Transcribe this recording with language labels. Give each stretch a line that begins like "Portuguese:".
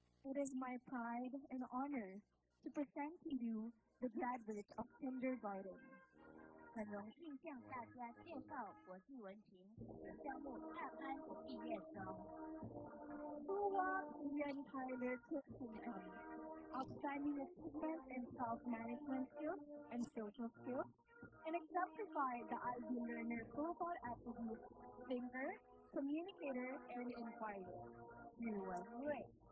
English: It is my pride and honor to present to you the graduates of kindergarten.
Chinese: 很荣幸向大家介绍国际文凭项目大班毕业生。
English: Suwa Ian Tyler Christian M. Outstanding achievement in self-management skills and social skills, and exemplified the IB learner profile attributes thinker, communicator, and inquirer. Yuan Wei.